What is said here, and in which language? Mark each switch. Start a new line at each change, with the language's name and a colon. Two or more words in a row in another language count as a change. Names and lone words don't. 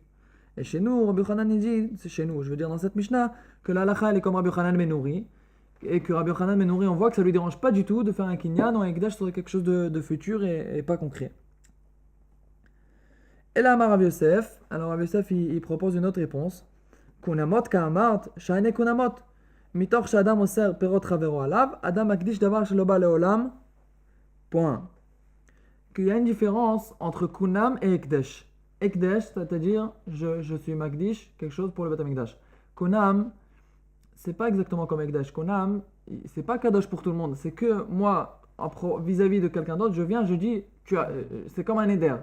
French: Et chez nous, Rabbi Yochanan il dit, c'est chez nous, je veux dire dans cette Mishnah, que l'Alakha est comme Rabbi Yochanan ben Nouri, et que Rabbi Yochanan ben Nouri, on voit que ça lui dérange pas du tout de faire un kinyan ou un ekdash sur quelque chose de futur et pas concret. Et là, Rabbi Yosef, alors Rabbi Yosef il propose une autre réponse.
Aramaic: קונמות קאמרת, שאני קונמות.
Hebrew: מתוך שאדם אוסר פירות חבירו עליו, אדם מקדיש דבר שלא בא לעולם.
French: Point. Qu'il y a une différence entre kunam et ekdesh. Ekdesh, c'est-à-dire je suis makdish, quelque chose pour le
Hebrew: Beth Amikdash.
French: Kunam, c'est pas exactement comme ekdesh. Kunam, c'est pas kadosh pour tout le monde. C'est que moi, vis-à-vis de quelqu'un d'autre, je viens, je dis, c'est comme un éder.